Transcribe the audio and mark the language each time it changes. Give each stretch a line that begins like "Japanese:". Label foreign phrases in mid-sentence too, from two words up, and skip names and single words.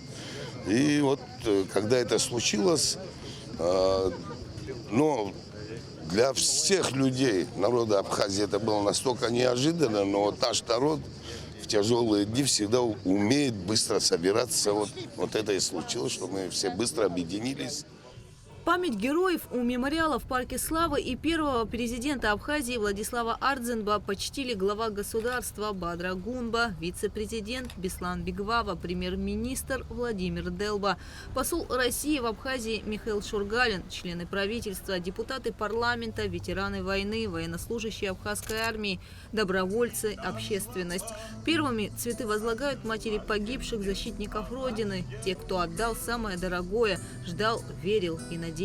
Russian: И вот, когда это случилось, но для всех людей народа Абхазии это было настолько неожиданно, но вот наш народ в тяжелые дни всегда умеет быстро собираться. Вот это и случилось, что мы все быстро объединились. Память героев у мемориала в парке Славы и первого президента Абхазии Владислава Ардзенба почтили глава государства Бадрагунба, вице-президент Беслан Бигвава, премьер-министр Владимир Делба, посол России в Абхазии Михаил Шургалин, члены правительства, депутаты парламента, ветераны войны, военнослужащие абхазской армии, добровольцы, общественность. Первыми цветы возлагают матери погибших защитников Родины, те, кто отдал самое дорогое, ждал, верил и надеялся.